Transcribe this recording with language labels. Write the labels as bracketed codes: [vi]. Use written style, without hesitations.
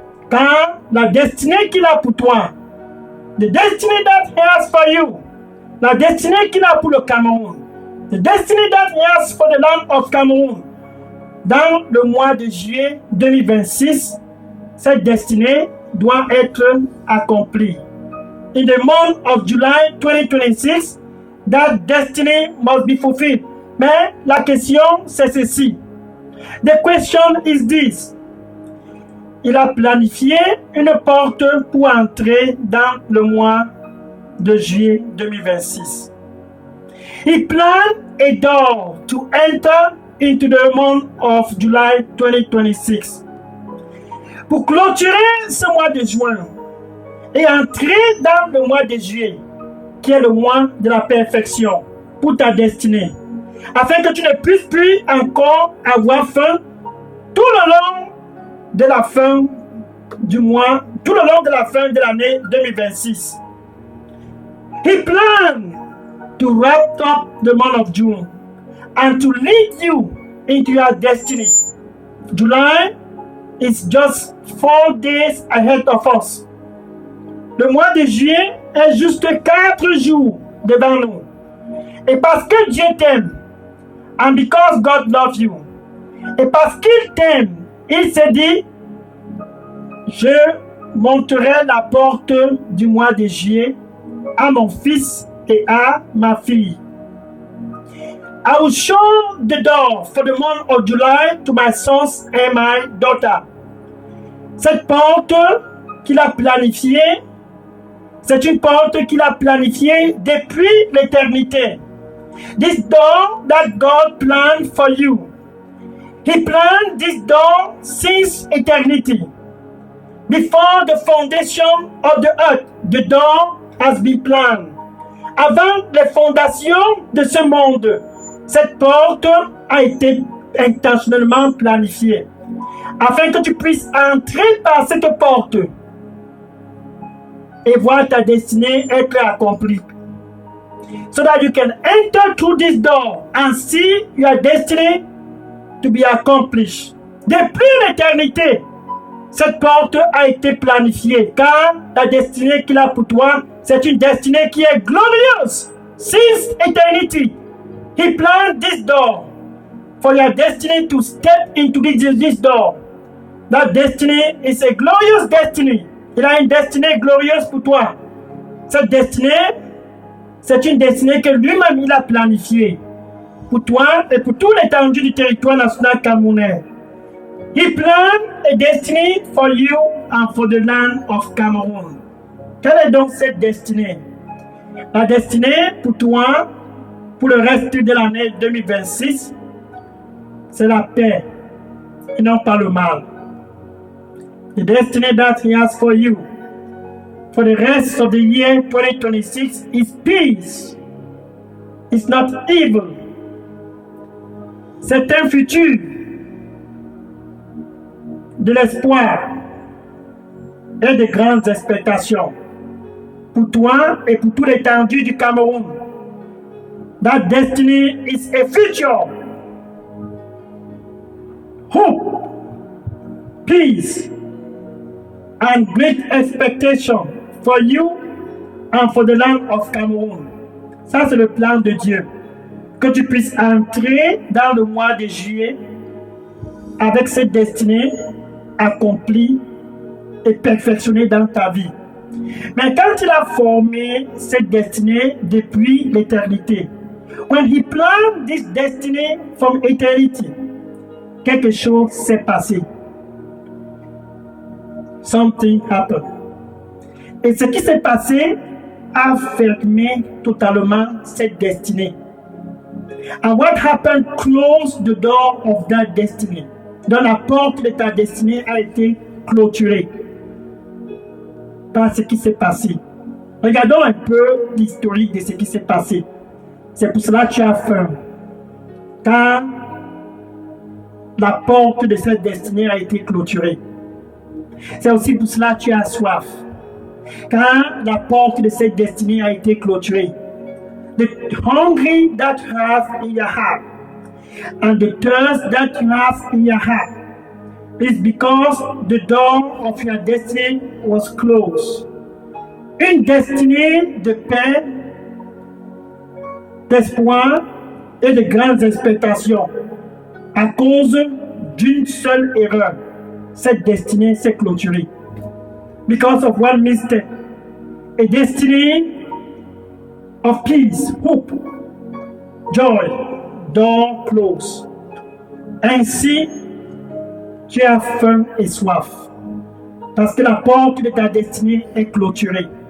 [fr] Car la destinée qu'il a pour toi, [en] the destiny that he has for you, [fr] la destinée qu'il a pour le Cameroun, [en] the destiny that he has for the land of Cameroon, [fr] dans le mois de juillet 2026, cette destinée doit être accomplie. [en] In the month of July 2026, that destiny must be fulfilled. [fr] Mais la question, c'est ceci. [en] The question is this. [fr] Il a planifié une porte pour entrer dans le mois de juillet 2026. [en] He planned a door to enter into the month of July 2026. [fr] Pour clôturer ce mois de juin et entrer dans le mois de juillet, qui est le mois de la perfection pour ta destinée, afin que tu ne puisses plus encore avoir faim tout le long de la fin du mois, tout le long de la fin de l'année 2026. [en] He planned to wrap up the month of June and to lead you into your destiny. July is just 4 days ahead of us. [fr] Le mois de juillet est juste 4 jours devant nous. Et parce que Dieu t'aime, [en] and because God loves you, [fr] et parce qu'il t'aime, il s'est dit, je monterai la porte du mois de juillet à mon fils et à ma fille. [en] I will show the door for the month of July to my sons and my daughter. [fr] Cette porte qu'il a planifiée, c'est une porte qu'il a planifiée depuis l'éternité. [en] This door that God planned for you. He planned this door since eternity. Before the foundation of the earth, the door has been planned. [fr] Avant les fondations de ce monde, cette porte a été intentionnellement planifiée. Afin que tu puisses entrer par cette porte et voir ta destinée être accomplie. [en] So that you can enter through this door and see your destiny to be accomplished. [fr] Depuis l'éternité, cette porte a été planifiée, car la destinée qu'il a pour toi, c'est une destinée qui est glorieuse. [en] Since eternity, He planned this door for your destiny to step into this door. That destiny is a glorious destiny. [fr] Il a une destinée glorieuse pour toi. Cette destinée, c'est une destinée que lui-même il a planifiée pour toi et pour toute l'étendue du territoire national camerounais. [en] He planned a destiny for you and for the land of Cameroon. [fr] Quelle est donc cette destinée? La destinée pour toi, pour le reste de l'année 2026, c'est la paix et non pas le mal. [en] The destiny that He has for you for the rest of the year 2026 is peace. It's not evil. [fr] C'est un futur de l'espoir et de grandes expectations pour toi et pour toute l'étendue du Cameroun. [en] That destiny is a future. Hope, peace, and great expectation for you and for the land of Cameroon. [fr] Ça, c'est le plan de Dieu. Que tu puisses entrer dans le mois de juillet avec cette destinée accomplie et perfectionnée dans ta vie. Mais quand il a formé cette destinée depuis l'éternité, [en] when He planned this destiny from eternity, [fr] quelque chose s'est passé. [en] Something happened. [fr] Et ce qui s'est passé a fermé totalement cette destinée. [en] And what happened closed the door of that destiny. [fr] Donc la porte de ta destinée a été clôturée par ce qui s'est passé. Regardons un peu l'historique de ce qui s'est passé. C'est pour cela que tu as faim. Car la porte de cette destinée a été clôturée. C'est aussi pour cela que tu as soif. Car la porte de cette destinée a été clôturée. [en] The hungry that you have in your heart and the thirst that you have in your heart is because the door of your destiny was closed. [fr] Une destinée de paix, d'espoir et de grandes expectations. À cause d'une seule erreur, cette destinée s'est clôturée. [en] Because of one mistake, a destiny of peace, hope, joy, door closed. [fr] Ainsi, tu as faim et soif, parce que la porte de ta destinée est clôturée.